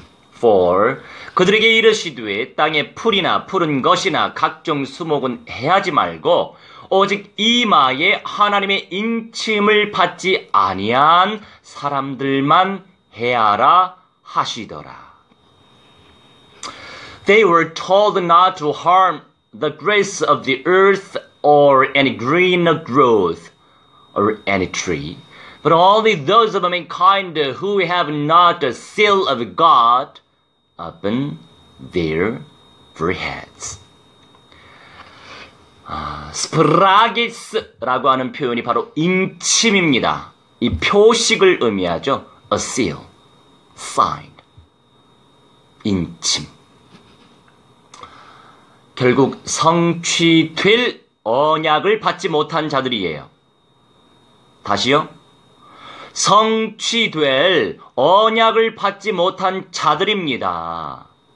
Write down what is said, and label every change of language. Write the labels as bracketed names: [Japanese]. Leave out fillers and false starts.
[English] For [Korean] 그들에게 이르시되 땅에 풀이나 푸른 것이나 각종 수목은 해하지 말고 오직 이마에 하나님의 인침을 받지 아니한 사람들만 해하라 하시더라. [English] They were told not to harm the grass of the earth or any green growth or any tree, but only those of mankind who have not the seal of God upon their foreheads. [Korean] 스프라기스라고 하는 표현이 바로 인침입니다. 이 표식을 의미하죠. [English] A seal, sign, 인침. [Korean] 결국 성취될 언약을 받지 못한 자들이에요. 다시요. 성취될 언약을 받지 못한 자들입니다.